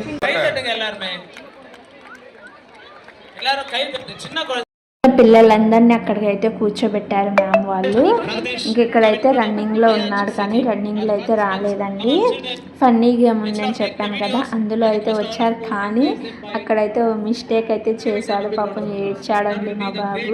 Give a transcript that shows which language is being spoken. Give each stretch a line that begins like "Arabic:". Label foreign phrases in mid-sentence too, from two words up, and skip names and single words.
Tamil: கை தட்டுங்க எல்லாருமே. எல்லாரும் கை தட்டு. சின்ன குழந்தை
Telugu: పిల్లలందరినీ అక్కడికైతే కూర్చోబెట్టారు మ్యామ్ వాళ్ళు. ఇంక ఇక్కడైతే రన్నింగ్లో ఉన్నాడు కానీ రన్నింగ్లో అయితే రాలేదండి.
English: funny game
Telugu: ఉందని చెప్పాను కదా, అందులో అయితే వచ్చారు. కానీ అక్కడైతే మిస్టేక్ అయితే చేశాడు. పాపం ఏడ్చాడండి మా బాబు.